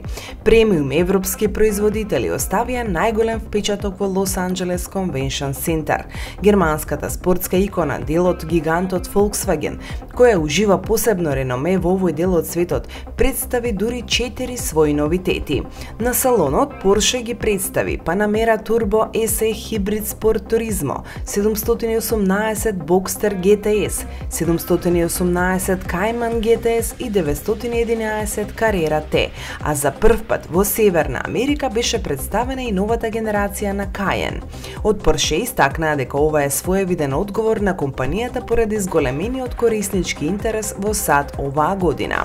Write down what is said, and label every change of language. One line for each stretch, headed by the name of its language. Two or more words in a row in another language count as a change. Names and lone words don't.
Macedonian: Премиум европски производители оставија најголем впечаток во Лос Анџелес Конвеншн Центар. Германската спортска икона, делот гигантот Volkswagen, која ужива посебно реноме во овој дел од светот, представи дури 4 своји новитети. На салонот Porsche ги представи Panamera Turbo SE Hybrid Sport Turismo, 718 Boxster GTS, 718 Cayman GTS и 911 Carrera T, а за прв пат во Северна Америка беше представена и новата генерација на Cayenne. Од Porsche истакнаа дека ова е своевиден одговор на компанијата поради зголемениот кориснички интерес во САД оваа година.